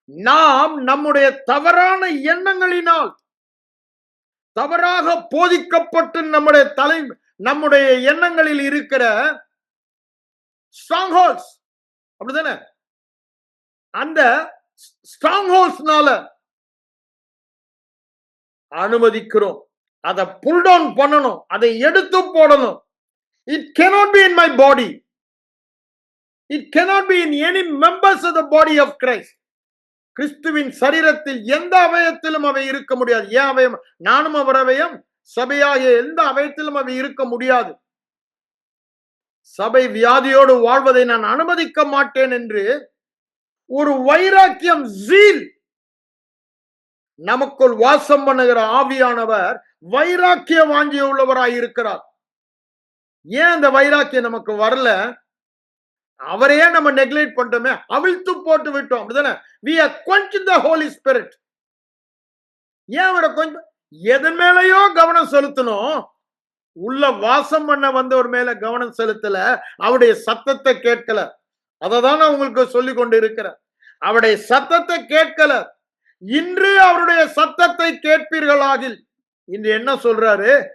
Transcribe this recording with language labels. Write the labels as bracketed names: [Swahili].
[Tamil] நாம் நம்முடைய தவறான எண்ணங்களினால் தவறாக போதிக்கப்பட்டு நம்முடைய எண்ணங்களில் இருக்கிற ஸ்ட்ராங் ஹோல்ஸ், அப்படிதானே? அந்த ஸ்ட்ராங் ஹோல்ஸ்னால அனுமதிக்கிறோம். அதை புல் டவுன் பண்ணணும், அதை எடுத்து போடணும். [English] It cannot be in my body. It cannot be in any members of the body of Christ. [Tamil] கிறிஸ்துவின் சரீரத்தில் எந்த அவயத்திலும் அவை இருக்க முடியாது. ஏன் அவயம்? நானும் அவர் அவயம். சபையாகிய எந்த அவயத்திலும் அவை இருக்க முடியாது. சபை வியாதியோடு வாழ்வதை நான் அனுமதிக்க மாட்டேன் என்று ஒரு வைராக்கியம், ஜீல், நமக்குள் வாசம் பண்ணுகிற ஆவியானவர் வைராக்கிய வாஞ்சி உள்ளவராய் இருக்கிறார். ஏன் அந்த வைராக்கியம் நமக்கு வரல? அவரையே நம்ம நெக்லெக்ட் பண்ணிட்டோமே, அவிழ்த்து போட்டு விட்டோம், அப்படிதானே? [English] we are quenched the Holy Spirit. [Tamil] ஏன் அவரை கொஞ்சம் எதன் மேலேயோ கவனம் செலுத்தணும்? உள்ள வாசம் பண்ண வந்தவர் மேல கவனம் செலுத்தல, அவருடைய சத்தத்தை கேட்கல. அததான் நான் உங்களுக்கு சொல்லிக் கொண்டு இருக்கிறேன். அவருடைய சத்தத்தை கேட்கல. இன்று அவருடைய சத்தத்தை கேட்பீர்களாகில், இன்று என்ன சொல்றாரு?